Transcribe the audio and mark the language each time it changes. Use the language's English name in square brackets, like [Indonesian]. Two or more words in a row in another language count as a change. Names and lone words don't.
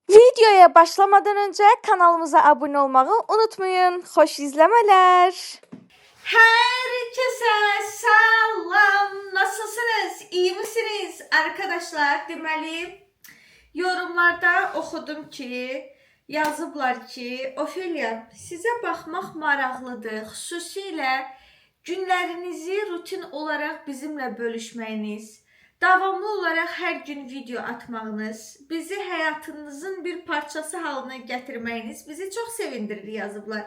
[Turkish] Videoya başlamadan önce kanalımıza abone olmayı unutmayın. Hoş izlemeler. Herkese selam. Nasılsınız? İyi misiniz arkadaşlar? [Azerbaijani] Deməli, yorumlarda oxudum ki, yazıblar ki, Ofelia, sizə baxmaq maraqlıdır. Xüsusilə günlərinizi rutin olaraq bizimlə bölüşməyiniz, davamlı olaraq hər gün video atmağınız, bizi həyatınızın bir parçası halına gətirməyiniz bizi çox sevindirir yazıblar.